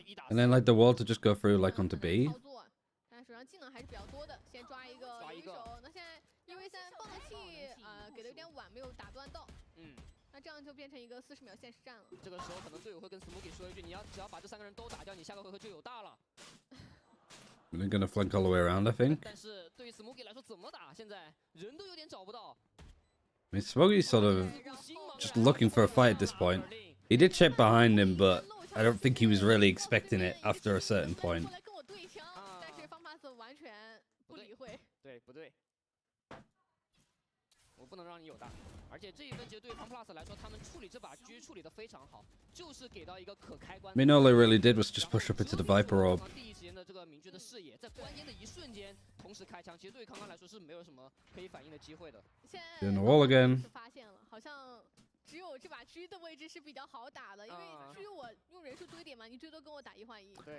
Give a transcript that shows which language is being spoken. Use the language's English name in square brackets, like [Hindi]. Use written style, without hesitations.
[English] And then like the wall to just go through like onto B. [Chinese] 但手上技能还是比较多的，先抓一个留一手。那现在1v3爆能器给的有点晚，没有打断到。那这样就变成一个40秒限时战了。这个时候可能队友会跟 Smokey 说一句：“只要把这3个人都打掉，你下个回合就有大了。” [English] They're gonna flank all the way around, I think. [Chinese] 但是对于 Smokey 来说怎么打？现在人都有点找不到。 [English] I mean, Smokey's sort of just looking for a fight at this point. He did check behind him, but I don't think he was really expecting it after a certain point. [Chinese] 但是方帕斯完全不理会。对，不对。我不能让你有大，而且这一分其实对于 FunPlus 来说，他们处理这把狙处理得非常好，就是给到一个可开关。 [English] I mean, all they really did was just push up into the Viper orb. [Chinese] 第一时间的这个明确的视野，在关键的一瞬间同时开枪，其实对于康康来说是没有什么可以反应的机会的。 [English] In the wall again. [Chinese] 发现了，好像。只有这把狙的位置是比较好打的，因为狙我用人数堆点嘛，你最多跟我打1换1。